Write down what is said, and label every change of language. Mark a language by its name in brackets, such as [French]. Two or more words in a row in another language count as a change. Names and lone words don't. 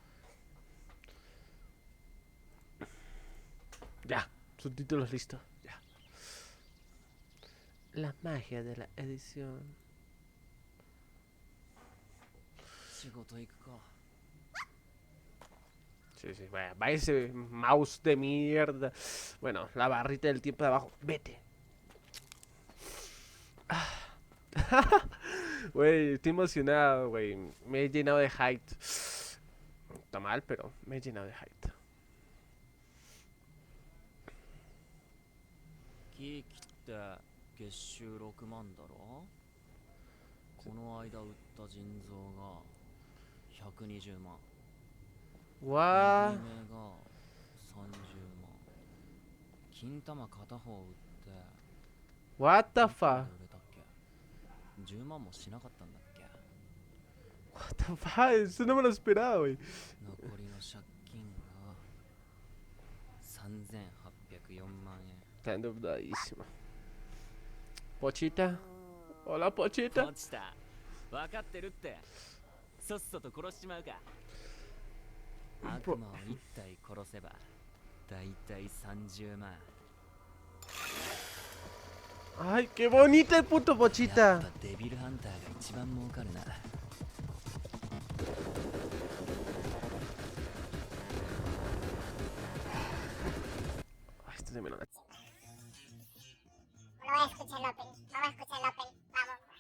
[Spanish] Ya, subtítulos listos. Ya. La magia de la edición. [Japanese] 仕事行くか。 [Spanish] Sí, sí, vaya, vaya ese mouse de mierda. Bueno, la barrita del tiempo de abajo. Vete. Güey, estoy emocionado, güey. Me he llenado de hype. Está mal, pero me he llenado de hype. [Japanese] ケーキって月収6万だろ。この間売った腎臓が120万。右 [English] What? [Japanese] 目が30万。金玉片方売って [English] What [Japanese] い [English] the [Japanese] くら [English] fuck? [Japanese] で売れたっけ。10万もしなかったんだっけ。 [English] What the fuck? [Spanish] Eso no me lo esperaba, güey. [Japanese] 残りの借金が3804万円。 [Spanish] Está endeudadísimo. Pochita. Hola, Pochita. [Japanese] 落ちた。分かってるって。さっさと殺しちまうか。悪魔を1体殺せばだいたい30万。 [Spanish] Ay, qué bonita el puto [Japanese] やっ [Spanish] Pochita. [Japanese] ぱデビルハンターが一番儲かるな。 [Spanish] Ay, esto se me lo... No voy a escuchar el open. Vamos a escuchar el open. Vamos.